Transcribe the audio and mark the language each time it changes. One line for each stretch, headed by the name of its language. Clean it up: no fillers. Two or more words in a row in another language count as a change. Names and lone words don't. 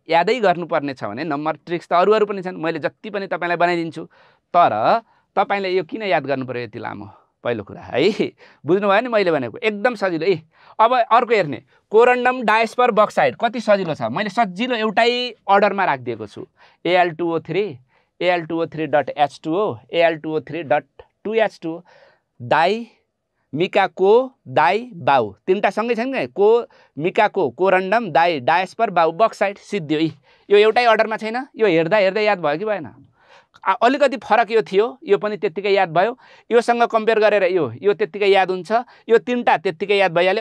Nepali: यादै गर्नुपर्ने छ भने
English: number tricks
Nepali: त अरू पनि छन्, मैले जति पनि तपाईँलाई बनाइदिन्छु। तर तपाईँले यो किन याद गर्नु पर्यो यति लामो? पहिलो कुरा है, बुझ्नुभयो नि मैले भनेको एकदम सजिलो। अब अर्को हेर्ने, कोरन्डम डायस्पर बक्साइड कति सजिलो छ। मैले सजिलो एउटै अर्डरमा राखिदिएको छु। Al2O3 Al2O3.H2O Al2O3.2H2O डाई मिकाको दाई बाउ, तीनटा सँगै छन् के? को मिकाको कोरन्डम दाई डायस्पर बाउ बक्साइड सिद्धि। यो एउटै अर्डरमा छैन। यो हेर्दा हेर्दै याद भयो कि भएन? अलिकति फरक यो थियो, यो पनि त्यत्तिकै याद भयो। योसँग कम्पेयर गरेर यो त्यत्तिकै याद हुन्छ, यो तीनटा त्यत्तिकै याद भइहाल्यो।